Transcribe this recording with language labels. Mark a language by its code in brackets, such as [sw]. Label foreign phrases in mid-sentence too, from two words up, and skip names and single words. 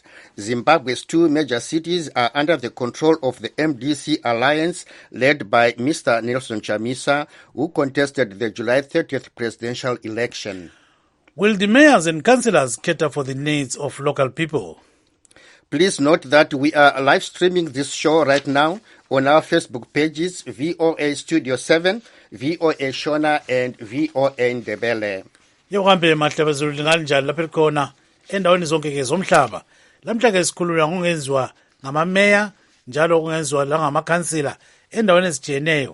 [en] Zimbabwe's two major cities are under the control of the MDC Alliance, led by Mr. Nelson Chamisa, who contested the July 30th presidential election. Will the mayors and councillors cater for the needs of local people? Please note that we are live streaming this show right now on our Facebook pages, VOA Studio 7, VOA Shona, and VOA Ndebele. [nd] Yohambe mahlaba zulingani njalo lapha khona endaweni zonke ke zomhlaba. Lamhla ke sikhuluma ngokungenzwa ngamameya njalo kungenzwa la ngamakhansila endaweni ezijeneyo.